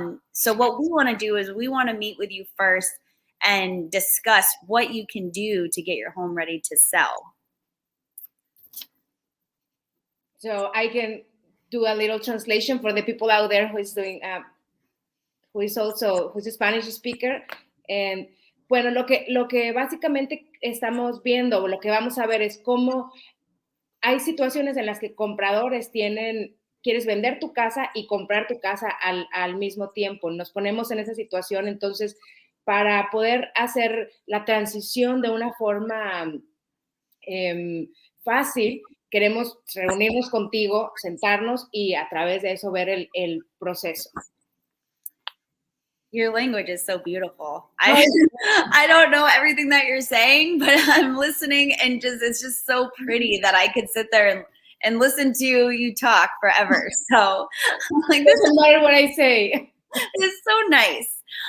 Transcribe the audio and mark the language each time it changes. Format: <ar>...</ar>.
<en>So what we want to do is we want to meet with you first and discuss what you can do to get your home ready to sell. So I can do a little translation for the people out there who is doing, who's a Spanish speaker.</en> <es>And bueno, lo que básicamente estamos viendo, lo que vamos a ver es cómo hay situaciones en las que compradores quieres vender tu casa y comprar tu casa al mismo tiempo. Nos ponemos en esa situación, entonces, para poder hacer la transición de una forma fácil, queremos reunirnos contigo, sentarnos y a través de eso ver el proceso.</es> <en>Your language is so beautiful. I don't know everything that you're saying, but I'm listening, and it's just so pretty that I could sit there and listen to you talk forever. So like, this doesn't matter what I say. It's so nice.</en>